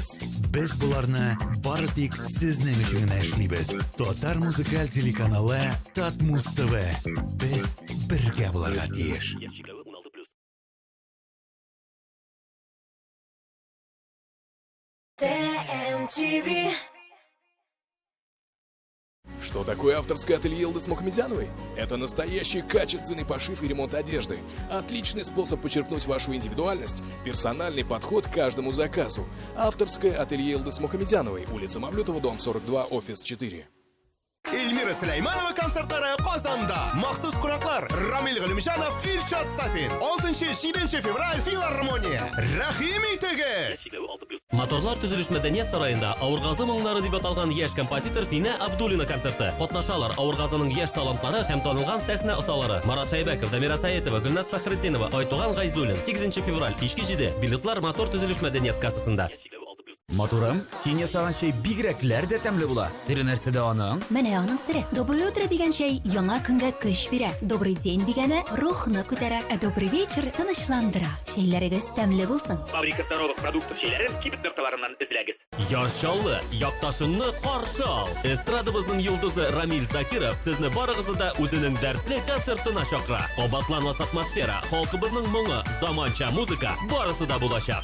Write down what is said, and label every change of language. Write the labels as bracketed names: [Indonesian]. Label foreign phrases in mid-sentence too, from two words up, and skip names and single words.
[Tatar] Без буларны бары тик сезнең өчен генә эшлибез. Татар музыкаль телеканалы Татмус ТВ. Без бергә буларга тиеш. ТМТВ. [Russian] Что такое авторское ателье Елдыс Мухамедяновой? Это настоящий качественный пошив и ремонт одежды. Отличный способ подчеркнуть вашу индивидуальность, персональный подход к каждому заказу. Авторское ателье Елдыс Мухамедяновой, улица Мавлютова, дом 42, офис 4. [Tatar] Эльмира Сулейманова концертлары Казанда. Махсус кунакlar Рамил Галимжанов, Илшат Сафин. 6-7 февраль филармония. Рәхим итегез. Моторлар төзелеш мәдәният сарайында Авыргазы моңнары дип аталган яшь композитор Фина Абдуллина концерты. Катнашалар Авыргазының яшь талантлары һәм танылган сәхнә осталары Марат Шайбәков, Дамира Саетова, Гөлназ Фәхретдинова, Айтуган Гайзуллин. 8 февраль кичке 7 билетлар мотор төзелеш мәдәният кассасында. Матурым, син ясаган чәй бигрәкләр дә тәмле була. Сире нәрсәдә аның? Менә аның сире. Доброе утро дигән чәй яңа көнгә көч бирә. Добрый день дигәне рухны күтәрә. Добрый вечер тынычландыра. Чәйләрегез тәмле булсын. Фабрика здоровых продуктов чәйләрен кибет товарыннан эзләгез. Яршаулы, якташыңны каршы ал. Эстрадабызның йолдызы Рамил Закиров сезне барыгызны да үзенең дәртле концертына чакыра. Кабатланмас атмосфера, халкыбызның моңы, заманча музыка барысы да булачак.